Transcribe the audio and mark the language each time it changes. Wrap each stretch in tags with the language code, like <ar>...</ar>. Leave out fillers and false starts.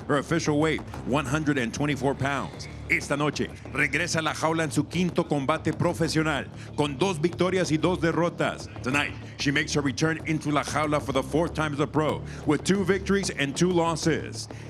<en>Her official weight, 124 pounds.</en> <es>Esta noche, regresa a la jaula en su 5º combate profesional, con 2 victorias y 2 derrotas.</es> <en>Tonight, she makes her return into la jaula for the 4th time as a pro, with 2 victories and 2 losses.</en>